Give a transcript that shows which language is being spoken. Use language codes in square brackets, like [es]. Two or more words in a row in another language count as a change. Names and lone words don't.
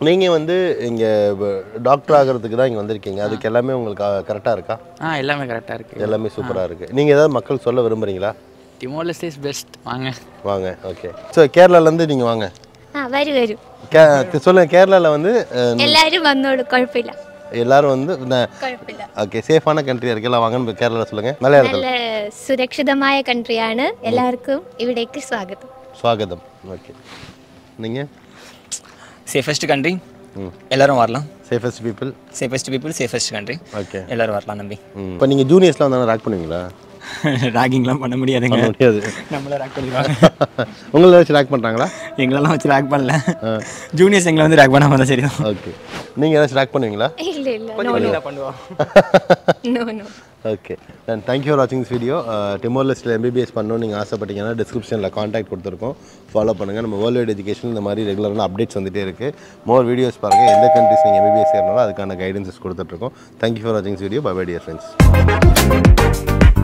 [ta] நீங்கள் வந்து இங்கே டாக்டர் ஆகிறதுக்கு தான் இங்கே வந்திருக்கீங்க. அதுக்கு எல்லாமே உங்களுக்கு கரெக்டாக இருக்கா? எல்லாமே கரெக்டாக இருக்குது. எல்லாமே சூப்பராக இருக்குது. நீங்கள் ஏதாவது மக்கள் சொல்ல விரும்புகிறீங்களா? [en] Timor Leste is best. வாங்க [ta] வாங்க. [en] Okay, so [ta] கேரளாலேருந்து நீங்கள் வாங்க. [ml] വരും [ta] சொல்லுங்கள். கேரளாவில் வந்து [ml] എല്ലാവരും വന്നോളൂ, കുഴപ്പമില്ല. [ta] எல்லாரும் வந்து [ml] കുഴപ്പമില്ല. [ta] ஓகே, சேஃபான கண்ட்ரியாக இருக்கு. எல்லாம் வாங்கன்னு கேரளாவில் சொல்லுங்கள். மலையாளத்தில் [ml] നല്ല സുരക്ഷിതമായ കൺട്രിയാണ്. എല്ലാവർക്കും ഇവിടേക്ക് സ്വാഗതം. [ta] ஸ்வாகதம். ஓகே, நீங்கள் [en] safest country, [ta] எல்லாரும் வரலாம். [en] Safest people. Safest people, safest country. [ta] ஓகே, எல்லாரும் வரலாம் நம்பி. இப்போ நீங்கள் ஜூனியர்ஸ்லாம் வந்தாலும் ராக் பண்ணுவீங்களா? ராகிங்லாம் பண்ண முடியாதுங்க. பண்ண முடியாது. நம்மள ராக் பண்ணிடுவாங்க. உங்களை வச்சு ராக் பண்ணுறாங்களா? எங்களெல்லாம் வச்சு ராக் பண்ணல. ஜூனியர்ஸ் எங்களை வந்து ராக் பண்ணாமல் தான் சரிதான். ஓகே, நீங்கள் ஏதாச்சும் ராக் பண்ணுவீங்களா? [ml] ഇല്ല ഇല്ല, [ta] பண்ணுவோம். [en] No no. Okay, and thank you for watching this video. [ta] டிமோர் லெஸ்ட்டில் MBBS பண்ணணும்னு நீங்கள் ஆசைப்பட்டீங்கன்னா டிஸ்கிரிப்ஷனில் காண்டாக்ட் கொடுத்துருக்கோம். ஃபாலோ பண்ணுங்கள். நம்ம வேர்ல்டு வைட் எஜுகேஷன் இந்த மாதிரி [en] regular updates [ta] வந்துகிட்டே இருக்குது. [en] more videos [ta] பாருங்கள். எந்த கண்ட்ரிஸ் நீங்கள் MBBS ஏறினாலும் அதுக்கான கைடன்ஸஸ் கொடுத்துட்ருக்கோம். [en] Thank you for watching this video. Bye bye dear friends.